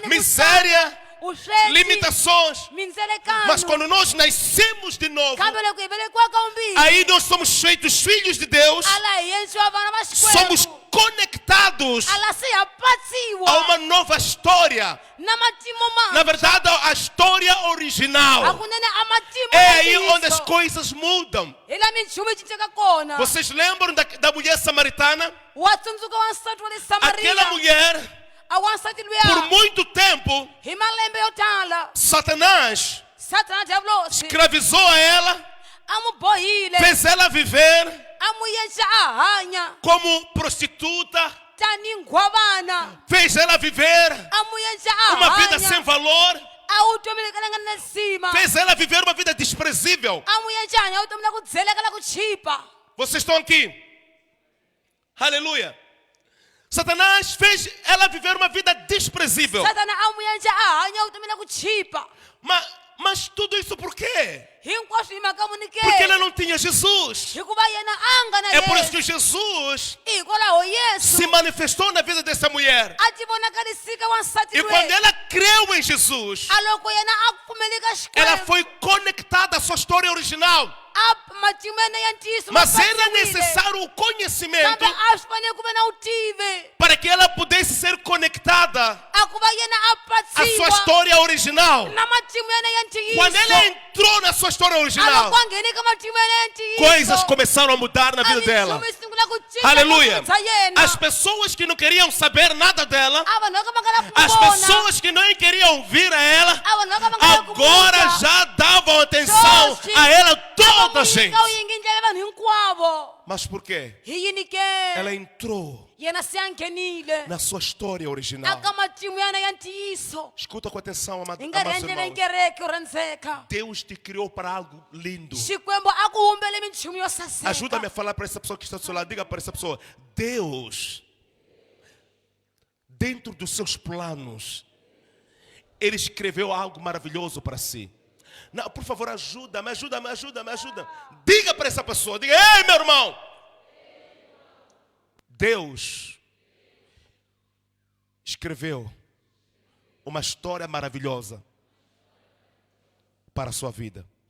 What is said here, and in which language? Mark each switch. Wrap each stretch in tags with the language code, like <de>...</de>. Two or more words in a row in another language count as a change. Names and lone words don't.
<pt>miséria,</pt> <ts>vusweti,</ts> <pt>limitações.</pt> <ts>mindzelekano.</ts> <pt>Mas quando nós nascemos de novo,</pt> <ts>Kambe loko hi velekiwa ka vumbirhi</ts> <pt>aí nós somos feitos filhos de Deus,</pt> <ts>ala hi endliwa vana va</ts> <pt>somos</pt> <ts>Xikwembu</ts> <pt>conectados</pt> <ts>ala se ha a patsiwa</ts> <pt>uma nova história.</pt> <ts>na matimu Na mantshwa</ts> <pt>verdade, a história original.</pt> <ts>hakunene a matimu</ts> <pt>É</pt> <ts>ya</ts> <pt>aí onde as</pt> <ts>ntiyiso.</ts> <pt>coisas mudam.</pt> <ts>Hi la minchumu yi cincaka kona.</ts> <pt>Vocês lembram da mulher samaritana?</pt> <ts>Wa tsundzuka wansati wa le</ts> <pt>Aquela</pt> <ts>Samariya</ts> <pt>mulher,</pt> <ts>a wansati</ts> <pt>por</pt> <ts>luya</ts> <pt>muito tempo,</pt> <ts>hi malembe yo tala</ts> <pt>Satanás</pt> <ts>Satana diavolosi</ts> <pt>escravizou a ela,</pt> <ts>a mu bohile</ts> <pt>fez ela viver</pt> <ts>a mu endla a hanya</ts> <pt>como prostituta,</pt> <ts>tani nghwavana</ts> <pt>fez ela viver</pt> <ts>a mu endla</ts> <pt>uma</pt> <ts>a</ts> <pt>vida sem</pt> <ts>hanya</ts> <pt>valor,</pt> <ts>a vutomi leka nga na nsima</ts> <pt>fez ela viver uma vida desprezível.</pt> <ts>a mu endla hanya vutomi la ku dzeleka la ku chipa.</ts> <pt>Vocês estão aqui? Aleluia. Satanás fez ela viver uma vida desprezível.</pt> <ts>Satana a mu endla a hanya vutomi la ku chipa.</ts> <pt>Mas tudo isso por quê?</pt> <ts>Hinkwaswo hi mhaka muni ke</ts> <pt>Porque ela não tinha Jesus.</pt> <ts>hikuva yena a nga na</ts> <pt>É por isso</pt> <ts>Yesu</ts> <pt>que Jesus</pt> <ts>hikwalaho Yesu</ts> <pt>se manifestou na vida dessa mulher.</pt> <ts>a ti vonakalisika wansati</ts> <pt>E quando</pt> <ts>loyi</ts> <pt>ela creu em Jesus,</pt> <ts>a loko yena a pfumeli ka</ts> <pt>ela</pt> <ts>Xikwembu</ts> <pt>foi conectada à sua história original.</pt> <ts>a matimu yena ya ntiyiso ma</ts> <pt>Mas era</pt> <ts>patsiwile.</ts> <pt>necessário o conhecimento</pt> <ts>Kambe a swi fanele ku ve na vutivi</ts> <pt>para que ela pudesse ser conectada</pt> <ts>a ku va yena a</ts> <pt>à sua</pt> <ts>patsiwa</ts> <pt>história original.</pt> <ts>na matimu yena ya</ts> <pt>Quando</pt> <ts>ntiyiso</ts> <pt>ela entrou na sua história</pt> <ts>a</ts> <pt>original,</pt> <ts>loko a nghene ka matimu yena ya ntiyiso</ts> <pt>coisas começaram a mudar na vida dela.</pt> <ts>minchumu yi sungula ku cinca</ts> <pt>Aleluia.</pt> <ts>evuton'wini bya yena.</ts> <pt>As pessoas que não queriam saber nada dela,</pt> <ts>A vanhu vo ka va nga lavi ku</ts> <pt>as</pt> <ts>vona</ts> <pt>pessoas que não queriam ouvir a ela,</pt> <ts>a vanhu vo ka va nga lavi ku</ts> <pt>agora</pt> <ts>vona.</ts> <pt>já davam atenção</pt> <ts>Sweswi</ts> <pt>a ela</pt> <ts>a</ts> <pt>toda</pt> <ts>va</ts> <pt>a gente.</pt> <ts>n'wi nyika vuyingi ndlela vanhu hinkwavo.</ts> <pt>Mas por quê?</pt> <ts>Hi yini ke</ts> <pt>Ela entrou</pt> <ts>yena se a nghenile</ts> <pt>na sua história original.</pt> <ts>aka matimu yana ya ntiyiso</ts> <pt>Escuta com atenção,</pt> <ts>hi nga ri</ts> <pt>amados</pt> <ts>endlele</ts> <pt>irmãos.</pt> <ts>kereke yo rhandzeka.</ts> <pt>Deus te criou para algo lindo.</pt> <ts>Xikwembu a ku humbele minchumu yo saseka.</ts> <pt>Ajuda-me a falar para essa pessoa que está do seu lado. Diga para essa pessoa: Deus, dentro dos seus planos, Ele escreveu algo maravilhoso para si. Não, por favor, ajuda-me. Diga para essa pessoa: diga, ei, meu irmão, Deus escreveu uma história maravilhosa para a sua vida.</pt>